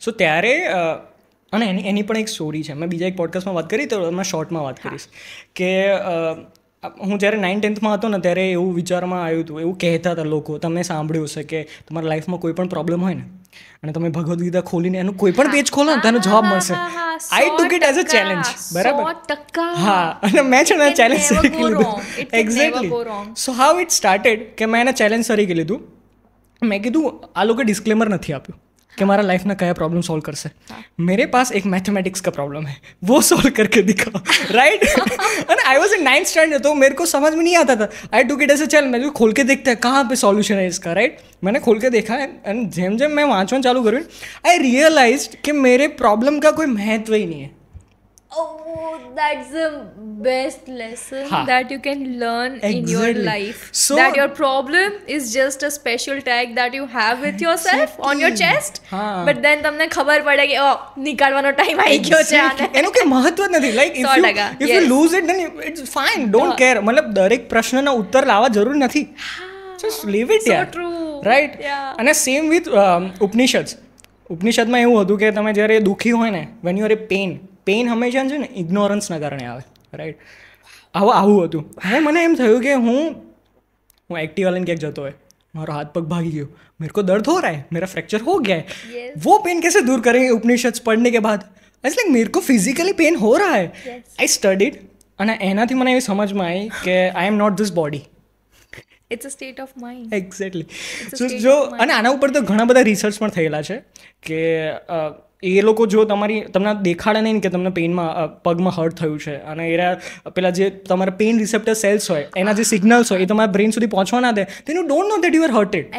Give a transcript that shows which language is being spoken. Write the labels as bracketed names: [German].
[Gujarati] સો ત્યારે અને એની પણ એક સ્ટોરી છે, મેં બીજા એક પોડકાસ્ટમાં વાત કરી તો એમાં શોર્ટમાં વાત કરીશ કે હું જ્યારે 9th-10thમાં હતો ને ત્યારે એવું વિચારમાં આવ્યું હતું, એવું કહેતા હતા લોકો, તમે સાંભળ્યું હશે કે તમારા લાઈફમાં કોઈ પણ પ્રોબ્લેમ હોય ને અને તમે ભગવદ્ ગીતા ખોલીને એનું કોઈ પણ પેજ ખોલો ને તેનો જવાબ મળશે. [English] I took it as a challenge. [Gujarati] બરાબર. હા, અને મેં છે ને ચેલેન્જ તરીકે લીધું. Exactly. [English] so how it started [Gujarati] કે મેં એને ચેલેન્જ તરીકે લીધું. મેં કીધું આ લોકો ડિસ્ક્લેમર નથી આપ્યું [Hindi] कि हमारा लाइफ में क्या प्रॉब्लम सॉल्व कर से, मेरे पास एक मैथमेटिक्स का प्रॉब्लम है, वो सॉल्व करके दिखाओ. Right. [English] and I was in 9th standard, [Hindi] तो मेरे को समझ में नहीं आता था. [English] I took it [Hindi] ऐसे, चल मैं खोल के देखते हैं कहाँ पे सॉल्यूशन है इसका. राइट. मैंने खोल के देखा एंड जेम जेम मैं वाँचना चालू करूँ, [English] I realised [Hindi] कि मेरे प्रॉब्लम का कोई महत्व ही नहीं है. [English] Oh, that's the best lesson that you can learn in your life. So, that your problem is just a special tag that you have with yourself on your chest. But then [Gujarati] તમને ખબર પડે કે નીકાળવાનો time આવી ગયો છે આને. એનું કોઈ મહત્વ જ નથી. [English] Like if you lose it then it's fine, don't care. [Gujarati] મતલબ દરેક પ્રશ્નના ઉત્તર લાવવા જરૂર નથી. [English] Just leave it. So true. Right. [Gujarati] અને સેમ વિથ ઉપનિષદમાં એવું હતું કે તમે જ્યારે દુઃખી હોય ને, [English] when you are in [Gujarati] pain હંમેશા છે ને ઇગ્નોરન્સના કારણે આવે. રાઈટ. આવું હતું. હવે મને એમ થયું કે હું એક્ટિવા લઈને ક્યાંક જતો હોય, મારો હાથ પગ ભાગી ગયો, [Hindi] मेरे को दर्द हो रहा है, मेरा फ्रैक्चर हो गया है, वो पेन कैसे दूर करेंगे उपनिषद पढ़ने के बाद? इट्स लाइक मेरे को फिजिकली पेन हो रहा है. [English] I studied, [Gujarati] અને એનાથી મને એવી સમજમાં આવી કે [English] I am not this body. It's a state of mind. [Gujarati] Exactly. જો અને આના ઉપર તો ઘણા બધા રિસર્ચ પણ થયેલા છે કે એ લોકો જો તમને દેખાડે નહીં કે તમને પેનમાં પગમાં હર્ટ થયું છે, અને એના પેલા જે તમારા પેઇન રિસેપ્ટર સેલ્સ હોય એના જે સિગ્નલ્સ હોય એ તમારા બ્રેઇન સુધી પહોંચવા ના દે, [English] then you don't know that you are hurted.